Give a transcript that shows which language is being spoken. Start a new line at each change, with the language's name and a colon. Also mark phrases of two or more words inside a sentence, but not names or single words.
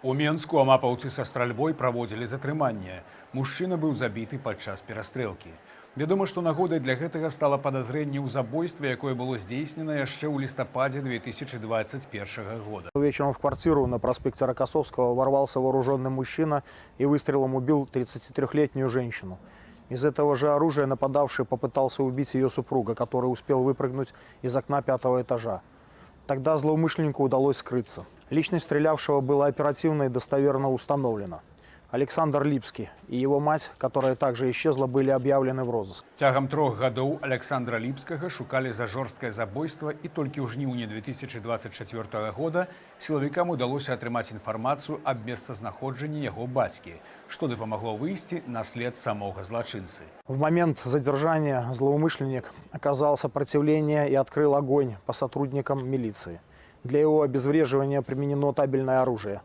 Belarusian: У Менску амапаўцы са стральбой праводзілі затрыманне. Мужчына быў забіты падчас перастрэлкі. Вядома, што нагодай для гэтага стала падазрэнне ў забойстве, якое было здзейснена яшчэ ў лістападзе 2021 года.
Russian: Вечером в квартиру на проспекте Рокоссовского ворвался вооруженный мужчина и выстрелом убил 33-летнюю женщину. Из этого же оружия нападавший попытался убить ее супруга, который успел выпрыгнуть из окна 5-го этажа. Тогда злоумышленнику удалось скрыться. Личность стрелявшего была оперативно и достоверно установлена. Александр Липский и его мать, которая также исчезла, были объявлены в розыск.
Belarusian: Цягам 3 гадоў Александра Ліпскага шукалі за жорсткае забойства, і толькі ў жніўні 2024 года сілавікам удалося атрымаць інфармацыю аб месцазнаходжанні яго бацькі, што дапамагло выйсці на след самога злачынцы.
Russian: В момент задержания злоумышленник оказал сопротивление и открыл огонь по сотрудникам милиции. Для его обезвреживания применено табельное оружие.